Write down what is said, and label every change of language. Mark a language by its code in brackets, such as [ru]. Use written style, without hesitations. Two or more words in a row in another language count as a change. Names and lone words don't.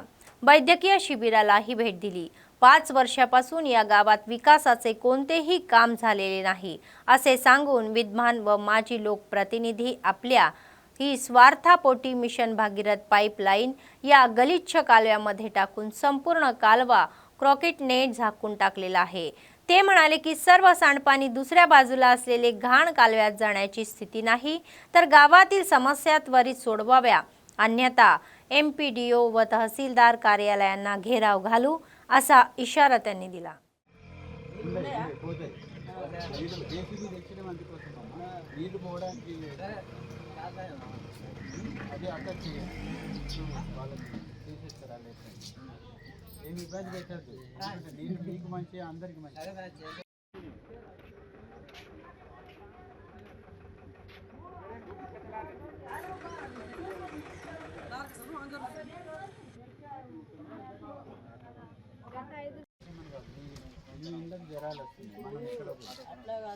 [mr] वैद्यकीय शिबिरालाही भेट दिली. 5 वर्षापासून या गावात विकासाचे कोणतेही काम झालेले नाही असे सांगून विद्वान व माजी लोकप्रतिनिधी आपल्या ही स्वार्थापोटी मिशन भागीरथ पाईपलाईन या गलिच्छ कालव्यामध्ये टाकून संपूर्ण कालवा क्रॉकेट नेट झाकून टाकलेला आहे. ते म्हणाले की सर्व सांडपाणी दुसऱ्या बाजूला असलेले घाण कालव्यात जाण्याची स्थिती नाही तर गावातील समस्या त्वरित सोडवाव्या अन्यथा एमपीडीओ व तहसीलदार कार्यालयांना घेराव घालू असा इशारा त्यांनी दिला. [te] ఏమి ఇబ్బంది పెట్టద్దు. నీళ్ళు మీకు మంచి అందరికి మంచి. జ్వరాలు వస్తుంది మనం ఇక్కడ అట్లా కాదు.